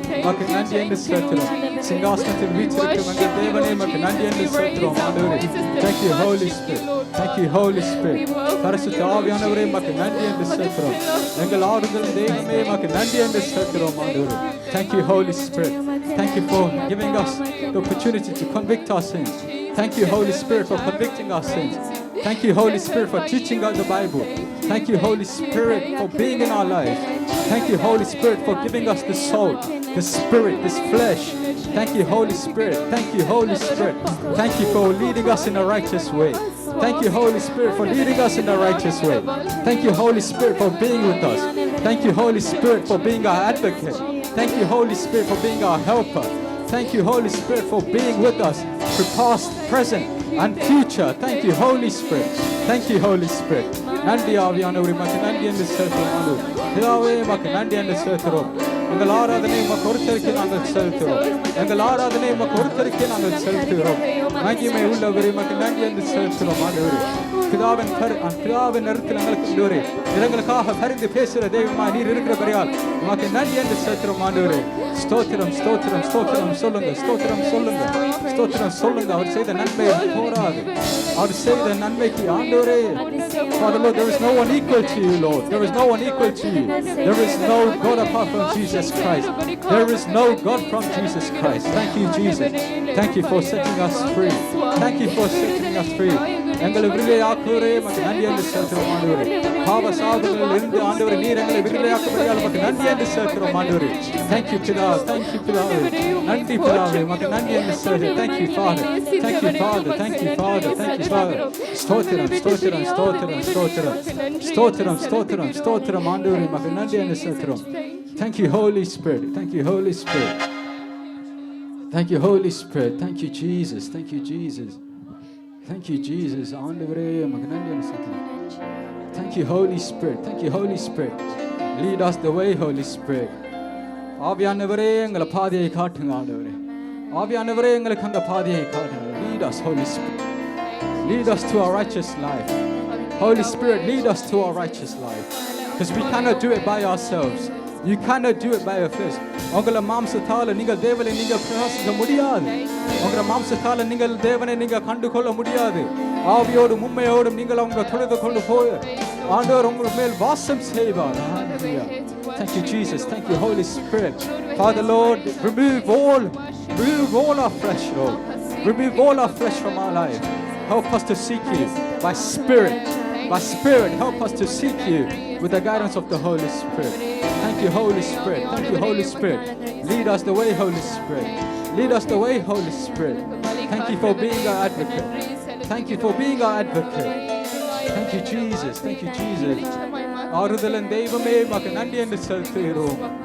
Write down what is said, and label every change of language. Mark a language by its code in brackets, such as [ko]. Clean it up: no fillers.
[ta] உமக்கு நன்றி என்று செலுத்துகிறோம். சிங்காசனத்தில் வீற்றிருக்கும் எங்கள் தேவனே உமக்கு நன்றி என்று செலுத்துகிறோம் ஆண்டவரே. [en] Thank you Holy Spirit. Thank you Holy Spirit. [ta] பரிசுத்த ஆவியானவரே உமக்கு நன்றி என்று செலுத்துகிறோம். எங்கள் ஆறுதல் தெய்வமே உமக்கு நன்றி என்று செலுத்துகிறோம் ஆண்டவரே. [en] Thank you Holy Spirit. Thank you for giving us the opportunity to convict our sins. Thank you Holy Spirit for convicting our sins. Thank you Holy Spirit for teaching us the Bible. Thank you Holy Spirit for being in our lives. Thank you Holy Spirit for giving us the soul, the spirit, this flesh. Thank you Holy Spirit. Thank you Holy Spirit. Thank you for leading us in a righteous way. Thank you Holy Spirit for leading us in a righteous way. Thank you Holy Spirit for being with us. Thank you Holy Spirit for being our advocate. Thank you Holy Spirit for being our helper. Thank you Holy Spirit for being with us for past, present and future. Thank you Holy Spirit. Thank you Holy Spirit. [ta] நன்றி ஆவியானவரே உமக்கு நன்றி என்று செலுத்துகிறோம். பிதாவே உமக்கு நன்றி என்று செலுத்துகிறோம். எங்கள் ஆராதனை உமக்கு ஒருத்தருக்கே நாங்கள் செலுத்துகிறோம். எங்கள் ஆராதனை உமக்கு ஒருத்தருக்கே நாங்கள் செலுத்துகிறோம். மகிமை உள்ளவரே உமக்கு நன்றி என்று செலுத்துகிறோம் ஆண்டவரே. பிதாவின் நேரத்தில் எங்களுக்கு எங்களுக்காக பரிந்து பேசுகிற தெய்வமா நீர் இருக்கிறபடியால் உமக்கு நன்றி என்று செலுத்துகிறோம் ஆண்டவரே. ஸ்தோத்திரம் ஸ்தோத்திரம் ஸ்தோத்திரம் சொல்லுங்க. ஸ்தோத்திரம் சொல்லுங்க. ஸ்தோத்திரம் சொல்லுங்க. அவர் செய்த நன்மை போராது. அவர் செய்த நன்மைக்கு ஆண்டவரே. [en] Father Lord, there is no one equal to you, Lord. There is no one equal to you. There is no God apart from Jesus Christ. There is no God from Jesus Christ. Thank you, Jesus. Thank you for setting us free. Thank you for setting us free. [ta] எங்களை விடுதலையாக்குவரே உமக்கு நன்றி என்று செலுத்துகிறோம் ஆண்டவரே. பாவ சாபங்களில் இருந்து ஆண்டவரே நீர் எங்களை விடுதலையாக்கும்படியால் உமக்கு நன்றி என்று செலுத்துகிறோம் ஆண்டவரே. [en] Thank you [ta] பிதா. [en] Thank you [ta] பிதாவே. நன்றி பிதாவே உமக்கு நன்றி என்று செலுத்துகிறோம். [en] Thank you Father. Thank you Father. Thank you Father. Thank you Father. [ta] ஸ்தோத்திரம் ஸ்தோத்திரம் ஸ்தோத்திரம் ஸ்தோத்திரம் ஸ்தோத்திரம் ஸ்தோத்திரம் ஸ்தோத்திரம் ஆண்டவரே உமக்கு நன்றி என்று செலுத்துகிறோம். [en] Thank you Holy Spirit. Thank you Holy Spirit. Thank you Holy Spirit. Thank you Jesus. Thank you Jesus. Thank you Jesus. [ta] ஆண்டவரே உமக்கு நன்றி என்று செலுத்துகிறோம். [en] Thank you Holy Spirit. Thank you Holy Spirit. Lead us the way, Holy Spirit. [ta] ஆவியானவரே எங்களை பாதையை காட்டுங்க ஆண்டவரே. ஆவியானவரே எங்களுக்கு அந்த பாதையை காட்டுங்க. [en] Lead us, Holy Spirit. Lead us to our righteous life. Holy Spirit, lead us to our righteous life. Because we cannot do it by ourselves. You cannot do it by your fist. [ta] உங்கள மாம்சத்தால நீங்கள் தேவனை நீங்கள் பிரகாசிக்க முடியாது. உங்கள மாம்சத்தால நீங்கள் தேவனை நீங்கள் கண்டுகொள்ள முடியாது. ஆவியோடும் உண்மையோடும் நீங்கள் அவங்க தொழுது கொண்டு போய் ஆண்டவர் உங்கள் மேல் வாசம் செய்வார். [en] Thank you, Jesus. Thank you, Holy Spirit. Father, Lord, remove all our flesh, Lord. Remove all our flesh from our life. Help us to seek you by Spirit. By Spirit, help us to seek you with the guidance of the Holy Spirit. Thank you, Holy Spirit. Thank you, Holy Spirit. Lead us the way, Holy Spirit. Lead us the way, Holy Spirit. Thank you for being our advocate. Thank you for being our advocate. Thank you, Jesus. Thank you, Jesus. [ta] ஆறுதலின் தெய்வமே மக்கு நன்றி என்று செலுத்துகிறோம்.